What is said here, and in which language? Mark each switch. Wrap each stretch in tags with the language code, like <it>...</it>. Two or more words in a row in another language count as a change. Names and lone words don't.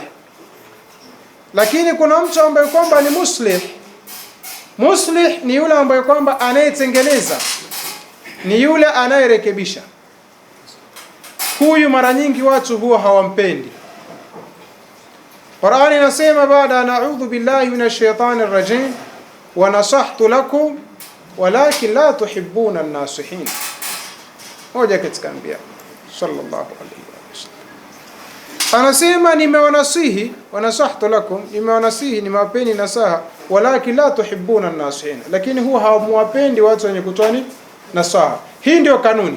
<sw>Lakini kuna mtu ambaye kwamba ni muslih. Muslih ni yule ambaye kwamba anayetengeneza, ni yule anayerekebisha. Huyu mara nyingi watu huwa hawampendi. Qur'ani inasema baada</sw> <ar>نعوذ بالله من الشيطان الرجيم ونصحت لكم ولكن لا تحبون الناصحين.</ar> <sw>Moja katika anbiya</sw> <ar>صلى الله عليه وسلم</ar> <sw>anasema nimewanasihi,</sw> <ar>ونصحت لكم,</ar> <sw>nimewanasihi, nimewapeni nasaha,</sw> <ar>ولكن لا تحبون الناصحين,</ar> <sw>lakini huwa hawamwapendi watu wenye kutoa nasaha. Hii ndio kanuni.</sw>